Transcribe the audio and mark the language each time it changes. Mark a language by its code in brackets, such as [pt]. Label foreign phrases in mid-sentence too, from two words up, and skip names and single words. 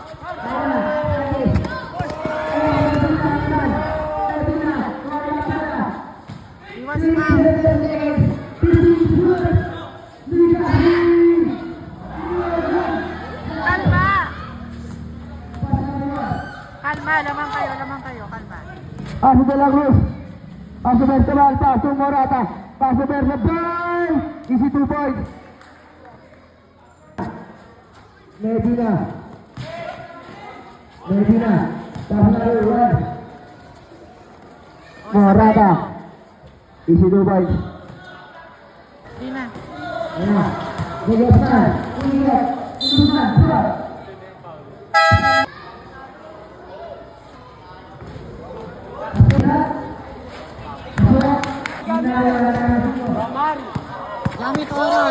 [tl] Ayun na. Medina. Iwas foul. Kalma! Kalma, lamang kayo, kalma. Paso De La Cruz. Paso Berzabal. Paso Morata. Paso Berzabal. [en] Easy 2 points. Medina. [tl] Medina. Paso number 1. Morata. [en] Easy 2 points. [tl] Di na. Ayan. Bigat na. Ingat. Ingat. Surat. Gamit oras.